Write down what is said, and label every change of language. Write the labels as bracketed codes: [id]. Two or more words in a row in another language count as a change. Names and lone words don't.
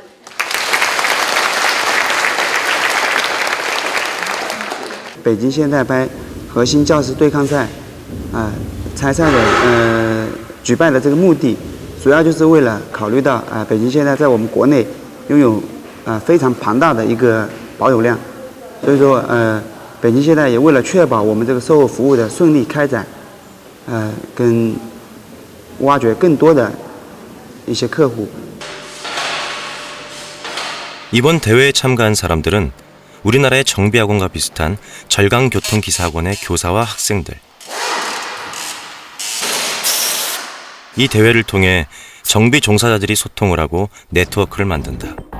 [zh] 北京现代杯核心教师对抗赛，参赛的举办的这个目的，主要就是为了考虑到北京现代在我们国内拥有非常庞大的一个保有量，所以说北京现代也为了确保我们这个售后服务的顺利开展，跟挖掘更多的一些客户。 [ko] 이번 대회에 참가한 사람들은 우리나라의 정비학원과 비슷한 절강교통기사학원의 교사와 학생들. 이 대회를 통해 정비 종사자들이 소통을 하고 네트워크를 만든다.